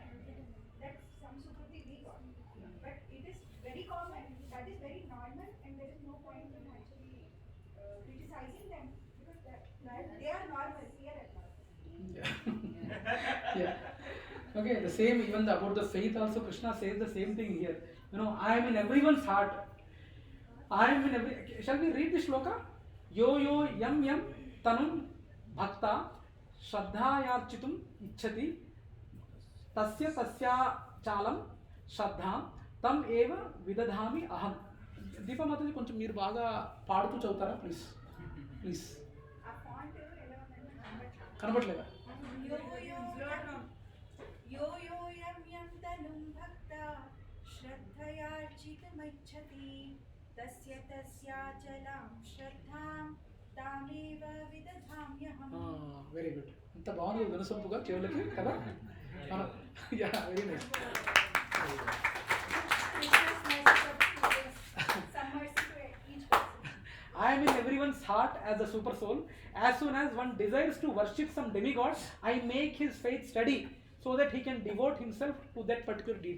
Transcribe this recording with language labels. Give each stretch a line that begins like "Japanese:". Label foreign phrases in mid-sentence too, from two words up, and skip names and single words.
English: That's some sukriti we got. But it is very common, that is very normal, and there is no point in actually criticizing them, because they are normal, we are abnormal. Yeah. Okay, the same, even about the faith also, Krishna says the same thing here. You know, I am in everyone's heart. I am in every. Shall we read the shloka?
Sanskrit: यो यो यं यं तनुं भक्त श्रद्धयार्चितुम् इच्छति तस्य तस्य चलां श्रद्धां तां एव विदधामि अहम्.
Telugu: దీపా మాతాజీ కొంచెం మీరు బాగా పాడుతూ చదువుతారా
English: please please
Telugu: కనబడలేదా
Sanskrit: यो यो यं यं तनुं भक्ता श्रद्धयार्चितुमिच्छति तस्य तस्याचलां श्रद्धां तामेव विदधाम्यहम्.
English: very good.
Telugu: ఎంత బాగుంది వినసొంపుగా చెవులకి కదా.
English: yeah very nice. I am in everyone's heart as a super soul. As soon as one desires to worship some demigod, I make his faith steady so that he can devote himself to that particular deity.